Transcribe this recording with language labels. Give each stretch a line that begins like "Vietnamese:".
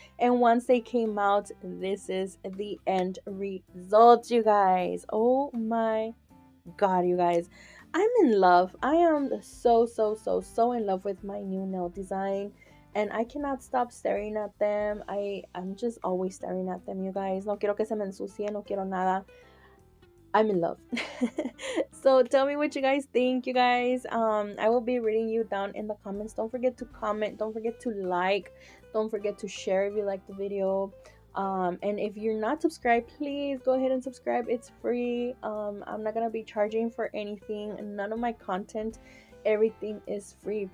English: And once they came out, this is the end result, you guys. Oh my god, you guys. I'm in love. I am so in love with my new nail design, and I cannot stop staring at them. I'm just always staring at them, you guys.
Spanish: No quiero que se me ensucie, no quiero nada.
English: I'm in love. So tell me what you guys think, you guys. I will be reading you down in the comments. Don't forget to comment, don't forget to like, don't forget to share if you like the video. And if you're not subscribed, please go ahead and subscribe. It's free. I'm not gonna be charging for anything. None of my content, everything is free.